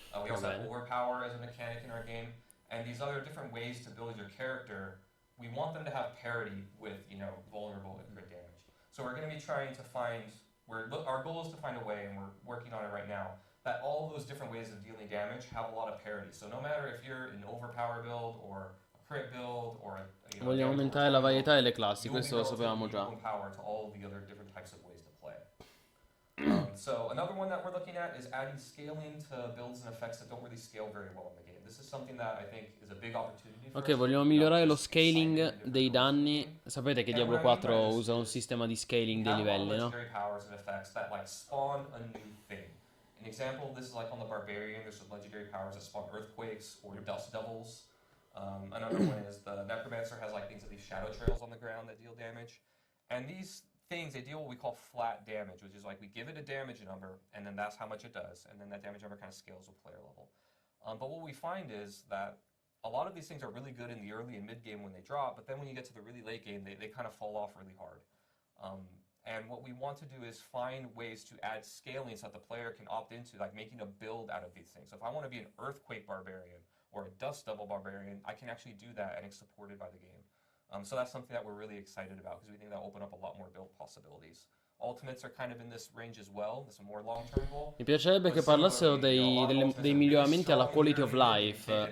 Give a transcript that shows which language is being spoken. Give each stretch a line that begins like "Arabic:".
English: We also have Overpower as a mechanic in our game, and these other different ways to build your character, we want them to have parity with, vulnerable and crit damage. So we're going to be trying to find, our goal is to find a way, and we're working on it right now, that all those different ways of dealing damage have a lot of parity. So no matter if you're an Overpower build or a crit build or
Italian: Vogliamo aumentare la varietà delle classi, questo lo sapevamo già.
English: Power to all the other different types of ways to play. So another one that we're looking at is adding scaling to builds and effects that don't really scale very well in the game. This is something that I think is a big opportunity for Ok, us.
Italian: vogliamo migliorare lo scaling dei danni. Sapete che Diablo 4 usa un sistema di scaling dei livelli, no?
English: Legendary powers and effects that like spawn a new thing. An example of this is like on the Barbarian, there's some legendary powers that spawn earthquakes or dust devils. Another one is the Necromancer has like things that leave shadow trails on the ground that deal damage. And these things, they deal what we call flat damage, which is like we give it a damage number, and then that's how much it does, and then that damage number kind of scales with player level. But what we find is that a lot of these things are really good in the early and mid game when they drop, but then when you get to the really late game, they kind of fall off really hard. And what we want to do is find ways to add scaling so that the player can opt into like making a build out of these things. So if I want to be an Earthquake Barbarian or a Dust Devil Barbarian, I can actually do that, and it's supported by the game. So that's something that we're really excited about because we think that'll open up a lot more build possibilities. Ultimates are kind of in this range as well. It's a more long-term goal.
Italian: Mi piacerebbe che parlassero dei miglioramenti alla quality of life.